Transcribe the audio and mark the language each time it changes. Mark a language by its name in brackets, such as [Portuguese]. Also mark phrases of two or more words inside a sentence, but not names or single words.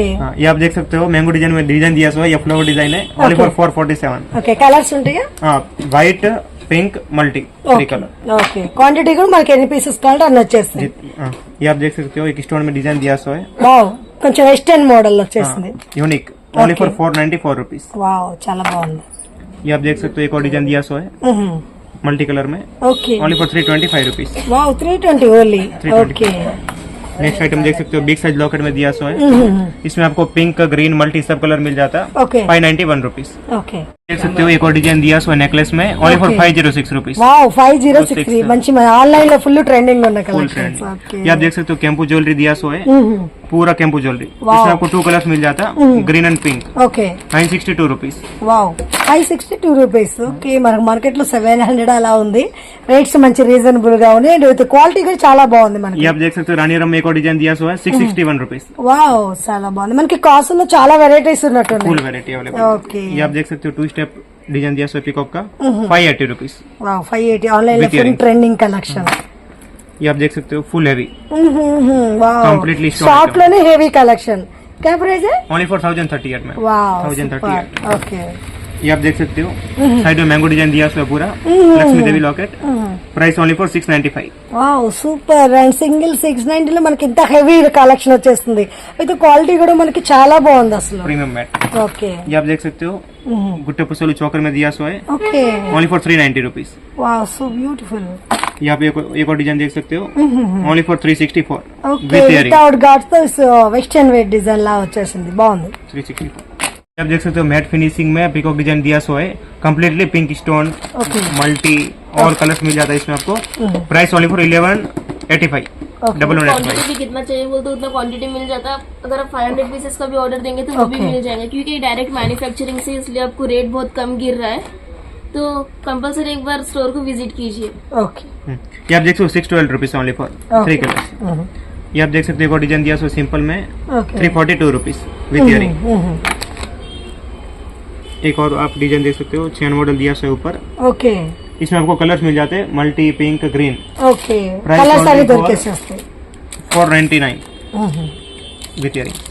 [Hindi] हाँ ये आप देख सकते हो [English] mango design [Hindi] में डिजाइन दिया सो है, ये [English] flower design [Hindi] है ओनली [English] Okay. फॉर 447। okay colours [Telugu] ఉంటాయా [English] हाँ white pink multi 3 colour. okay quantity [Telugu] కూడా మనకి ఎన్ని పీసెస్ కావాలంటే అన్ని వచ్చేస్తాయి [Hindi] हाँ, ये आप देख सकते हो एक स्टोन में डिजाइन दिया सो है, [Telugu] వావ్ కొంచెం [English] western model [Telugu] వచ్చేసింది [English] unique only for 494 rupees. [Telugu] వావ్ చాలా బాగుంది [Hindi] ये आप देख सकते हो एक और डिजाइन दिया सो है [English] multi colour [Hindi] में [Telugu] ఓకే [English] only for 325 rupees. wow 320 only [Telugu] 320 ఓకే [English] next item [Hindi] देख सकते हो [English] big size locket [Hindi] में दिया सो है, इसमें आपको [English] pink green multi [Hindi] सब कलर मिल जाता है [Telugu] ఓకే [English] 591 रुपीज। [Telugu] ఓకే [Hindi] देख सकते हो एक और डिजाइन दिया सो है नेकलेस में [English] only for Okay. 506 रुपीज [Telugu] వావ్ 5063 మంచి మన ఆన్లైన్ లో [English] full trending [Telugu] ఉన్న [English] full trend. collections okay [Hindi] ये आप देख सकते हो कैंपू ज्वेलरी दिया सो है, पूरा कैंपू ज्वेलरी, [English] Wow. [Hindi] इसमें आपको 2 कलर्स मिल जाता [English] green and pink [Telugu] ఓకే [English] 962 रुपीज। [Telugu] వావ్ 562 [English] rupees okay [Telugu] మనకు మార్కెట్ లో 700 అలా ఉంది రేట్స్ మంచి రీజనబుల్ గా ఉన్నాయి [English] and with quality [Telugu] కూడా చాలా బాగుంది మనకి [Hindi] ये आप देख सकते हो रानी रम में एक और डिजाइन दिया सो है 661 रुपीज [Telugu] వావ్ చాలా బాగుంది మనకి కాస్ట్ లో చాలా వెరైటీస్ ఉన్నట్టున్నాయి [English] full variety available. [Telugu] ఓకే [Hindi] ये आप देख सकते हो [English] 2 step design [Hindi] दिया सो है पिकॉक का 580 रुपीज। [Telugu] వావ్ 580 ఆన్లైన్ లో [English] With ఫుల్ earrings. trending collection [Hindi] ये आप देख सकते हो [English] full heavy [Telugu] వావ్ [English] Completely stock షార్ట్ item. [Hindi] లోనే [English] heavy collection [Hindi] क्या प्राइस है [English] only for 1038 में वाव 1038। ओके [Hindi] ये आप देख सकते हो साइड में [English] mango design [Hindi] दिया हुआ है पूरा लक्ष्मी देवी [English] locket price only for 695 wow super and single 690 [Telugu] లో మనకి ఇంత [English] heavy collection [Telugu] వచ్చేస్తుంది అయితే క్వాలిటీ కూడా మనకి చాలా బాగుంది అసలు [English] premium matte [Telugu] ఓకే [Hindi] ये आप देख सकते हो गुट्टे पुसोली चौकर में दिया हुआ है [Telugu] ఓకే [English] only for 390 rupees wow so beautiful [Hindi] ये आप एक और डिजाइन देख सकते हो [English] only for 364 [Telugu] ఓకే [English] with earring without gaats [Telugu] తో [English] western wear design [Telugu] లా వచ్చేసింది బాగుంది [Hindi] 364 आप देख सकते हो [English] matte finishing [Hindi] में [English] peacock design [Hindi] दिया हुआ है [English] completely pink stone multi [Hindi] और कलर्स मिल जाता है इसमें आपको [English] price only for 1185 [Hindi] क्वांटिटी भी कितना चाहिए बोलते उतना क्वांटिटी मिल जाता है। अगर आप 500 पीसेस का भी ऑर्डर देंगे तो वो भी मिल जाएगा क्योंकि [English] direct manufacturing [Hindi] से इसलिए आपको रेट बहुत कम गिर रहा है। तो कंपल्सरी एक बार स्टोर को विजिट कीजिए। [Telugu] ఓకే [Hindi] ये आप देख सकते हो [English] 612 rupees only for 3 colours [Hindi] ये आप देख सकते हो एक और डिजाइन दिया हुआ सिंपल में [Telugu] ఓకే [English] 342 rupees with earring [Hindi] एक और आप डिजाइन देख सकते हो [English] chain model [Hindi] दिया हुआ है ऊपर [Telugu] ఓకే [Hindi] इसमें आपको कलर्स मिल जाते हैं [English] multi pink green [Telugu] ఓకే [English] Price [Telugu] కలర్స్ అన్ని [English] only for- [Telugu] దొరికేసేస్తాయి [English] 499 with earring